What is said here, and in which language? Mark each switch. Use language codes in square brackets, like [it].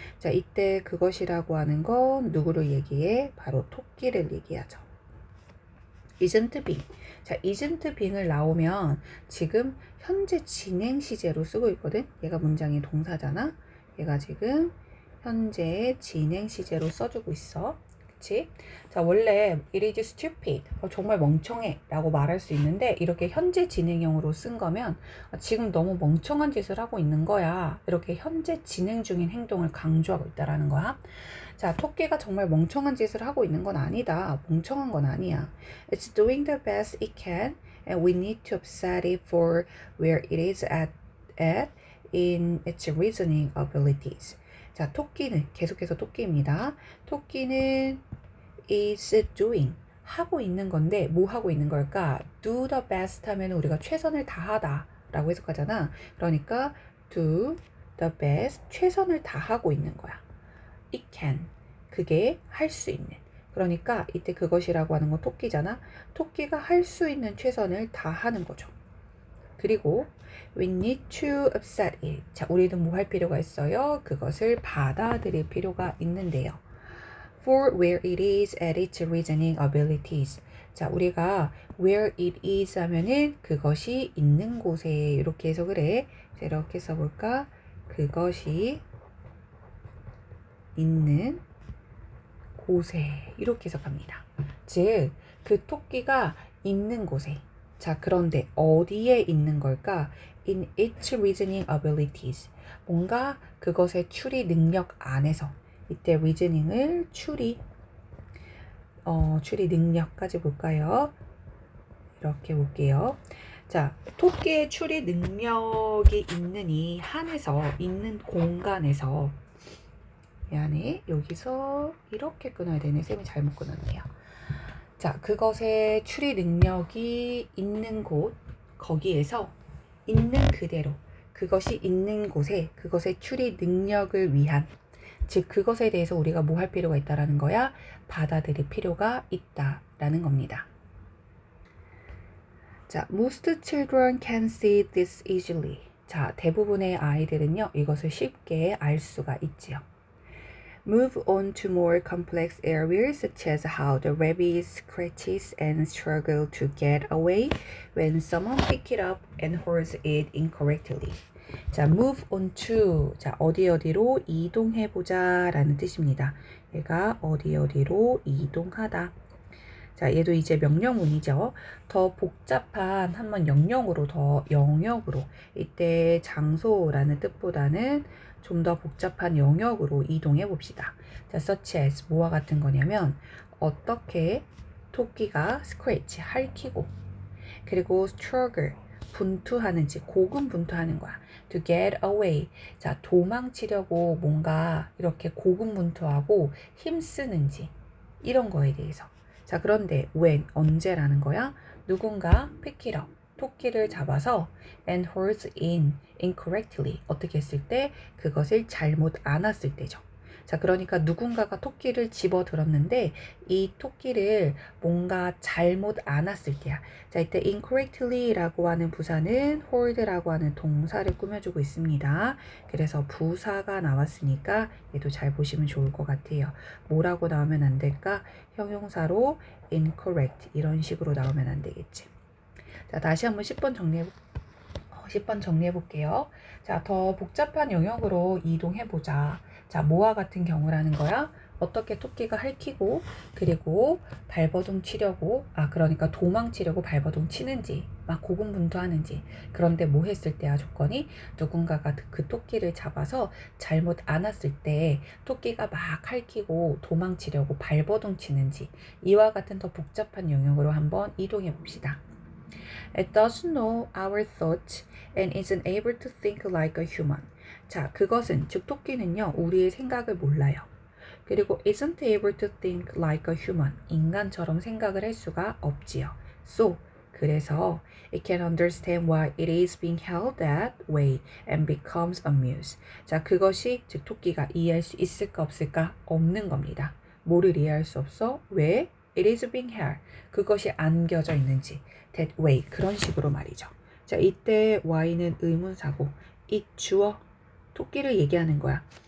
[ko] 자, 이때 그것이라고 하는 건 누구를 얘기해? 바로 토끼를 얘기하죠. [en] isn't being. [ko] 자, [en] isn't being [ko] 을 나오면 지금 현재 진행 시제로 쓰고 있거든. 얘가 문장의 동사잖아. 얘가 지금 현재 진행 시제로 써주고 있어. 그치? [en] 자, 원래 it is stupid. [ko] 정말 멍청해 라고 말할 수 있는데 이렇게 현재 진행형으로 쓴 거면 지금 너무 멍청한 짓을 하고 있는 거야. 이렇게 현재 진행 중인 행동을 강조하고 있다라는 거야. 자, 토끼가 정말 멍청한 짓을 하고 있는 건 아니다. 멍청한 건 아니야. [en] It's doing the best it can and we need to upset it for where it is at in its reasoning abilities. [ko] 자, 토끼는 계속해서 토끼입니다. 토끼는 [en] is doing [ko] 하고 있는 건데 뭐 하고 있는 걸까? [en] do the best [ko] 하면 우리가 최선을 다하다 라고 해석하잖아. 그러니까 [en] do the best [ko] 최선을 다하고 있는 거야. [en] it can [ko] 그게 할 수 있는, 그러니까 이때 그것이라고 하는 건 토끼잖아. 토끼가 할 수 있는 최선을 다하는 거죠. 그리고 [en] we need to upset it. [ko] 자, 우리는 뭐 할 필요가 있어요? 그것을 받아들일 필요가 있는데요. [en] For where it is at its reasoning abilities. [ko] 자, 우리가 [en] where it is [ko] 하면은 그것이 있는 곳에 이렇게 해석을 해. 자, 이렇게 써볼까? 그것이 있는 곳에 이렇게 해석합니다. 즉, 그 토끼가 있는 곳에. 자, 그런데 어디에 있는 걸까? [en] In its reasoning abilities. [ko] 뭔가 그것의 추리 능력 안에서. 이때 reasoning을 추리 능력까지 볼까요? 이렇게 볼게요. 자, 토끼의 추리 능력이 있는 이 한에서, 있는 공간에서, 미안해, 여기서 이렇게 끊어야 되네. 쌤이 잘못 끊었네요. 자, 그것의 추리 능력이 있는 곳, 거기에서 있는 그대로, 그것이 있는 곳에 그것의 추리 능력을 위한, 즉 그것에 대해서 우리가 뭐 할 필요가 있다라는 거야? 받아들일 필요가 있다라는 겁니다. [en] 자, most children can see this easily. [ko] 자, 대부분의 아이들은요, 이것을 쉽게 알 수가 있지요. [en] Move on to more complex areas such as how the rabbit scratches and struggles to get away when someone picks it up and holds it incorrectly. 자, move on to. [ko] 자, 어디로 이동해보자 라는 뜻입니다. 얘가 어디로 이동하다. 자, 얘도 이제 명령문이죠. 더 복잡한 한번 영역으로 이때 장소라는 뜻보다는 좀 더 복잡한 영역으로 이동해 봅시다. 자, such as 뭐와 같은 거냐면 어떻게 토끼가 scratch 핥히고, 그리고 struggle 분투하는지, 고군분투하는 거야. [en] to get away. [ko] 자, 도망치려고 뭔가 이렇게 고군분투하고 힘쓰는지, 이런 거에 대해서. 자, 그런데 when, 언제라는 거야? 누군가 [en] pick it up, [ko] 토끼를 잡아서 [en] and holds in incorrectly. [ko] 어떻게 했을 때? 그것을 잘못 안았을 때죠. 자, 그러니까 누군가가 토끼를 집어 들었는데 이 토끼를 뭔가 잘못 안았을 때야. 자, 이때 incorrectly라고 하는 부사는 hold라고 하는 동사를 꾸며주고 있습니다. 그래서 부사가 나왔으니까 얘도 잘 보시면 좋을 것 같아요. 뭐라고 나오면 안 될까? 형용사로 incorrect 이런 식으로 나오면 안 되겠지. 자, 다시 한번 10번 정리해 볼게요. 자, 더 복잡한 영역으로 이동해 보자. 자, 뭐와 같은 경우라는 거야? 어떻게 토끼가 핥히고 그리고 발버둥 치려고 그러니까 도망치려고 발버둥 치는지 막 고군분투하는지 그런데 뭐 했을 때야 조건이 누군가가 그 토끼를 잡아서 잘못 안았을 때 토끼가 막 핥히고 도망치려고 발버둥 치는지 이와 같은 더 복잡한 영역으로 한번 이동해 봅시다. [en] It doesn't know our thoughts and isn't able to think like a human. [ko] 자, 그것은 즉 토끼는요 우리의 생각을 몰라요. 그리고 [en] isn't able to think like a human. [ko] 인간처럼 생각을 할 수가 없지요. [en] So [ko] 그래서 [en] it can understand why it is being held that way and becomes amused. [ko] 자, 그것이 즉 토끼가 이해할 수 있을까 없을까? 없는 겁니다. 뭐를 이해할 수 없어? 왜? [en] It is being held. [ko] 그것이 안겨져 있는지. [en] that way. [ko] 그런 식으로 말이죠. 자, 이때 y는 의문사고 it 주어 토끼를 얘기하는 거야.